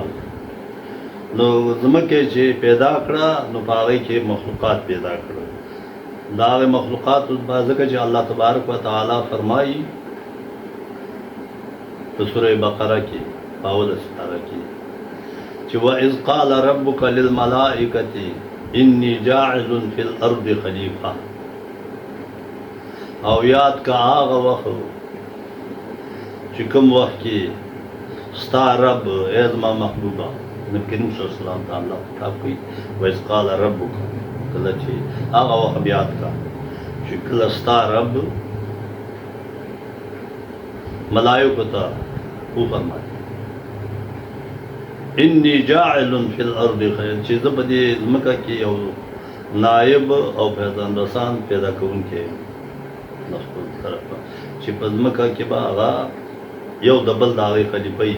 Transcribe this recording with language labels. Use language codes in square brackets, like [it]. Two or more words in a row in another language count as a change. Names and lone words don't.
[ps] نو ځمکې چې پیدا کړه نو په هغې کې مخلوقات پیدا کړه. دا هغې مخلوقات ځکه چې الله تبارک وتعالی فرمایي په سوره بقره کې په اوله سپاره کې چې [ar] وَإِذْ قَالَ رَبُّكَ لِلْمَلَائِكَةِ إِنِّي جَاعِلٌ فِي الْأَرْضِ خَلِيفَةً. [ps] او یاد کا هغه وخت چې کوم وخت کې ستا رب ای زما محبوبه نبي کریم [ar] صلی الله علیه وسلم [ps] ته الله خطاب کوي [ar] وَإِذْ قَالَ رَبُّكَ. [ps] کله چې هغه وخت یاد کا چې کله ستا رب ملائکو ته وفرمایي [ar] انی جاعل فی الارض خیر، [ps] چې زه په دې ځمکه کې یو نائب او فیضان رسان پیدا کوونکی یم د خپل طرفه، چې په ځمکه کې به هغه یو د بل د هغې خلیفه وي.